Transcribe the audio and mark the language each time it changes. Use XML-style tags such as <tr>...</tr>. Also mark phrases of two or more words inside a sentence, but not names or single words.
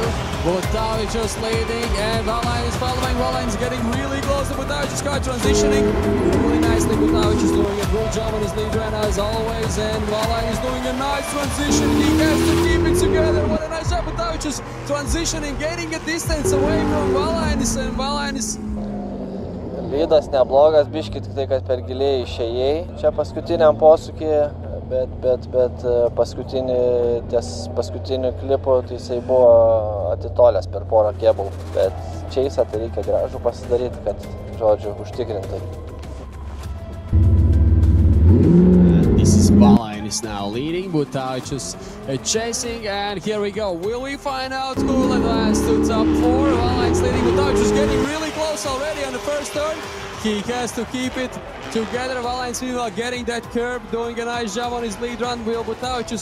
<lt>Butāvičus leading, and Valainis following. Valainis getting really close to Butāvičus' car, transitioning really nicely. Butāvičus doing a good job on his lead run as always, and Valainis doing a nice transition. He has to keep it together. What a nice job, Butāvičus transitioning, getting a distance away from Valainis, and Valainis. Lydas neblogas, biškit tik tai, kad per giliai išėjai. Čia paskutiniam posūkį, bet paskutiniu klipu tai jisai buvo atitolęs per porą kėbulų. Bet čia jis tai reikia gražų pasidaryti, kad, žodžiu, užtikrintai.</lt> <en>This is Valainis now leading, Butāvičus chasing, and here we go. Will we find out who will advance to top 4? Valainis leading, Butāvičus getting really close already on the first turn. He has to keep it together. Valainis meanwhile getting that curb, doing a nice job on his lead run.</en>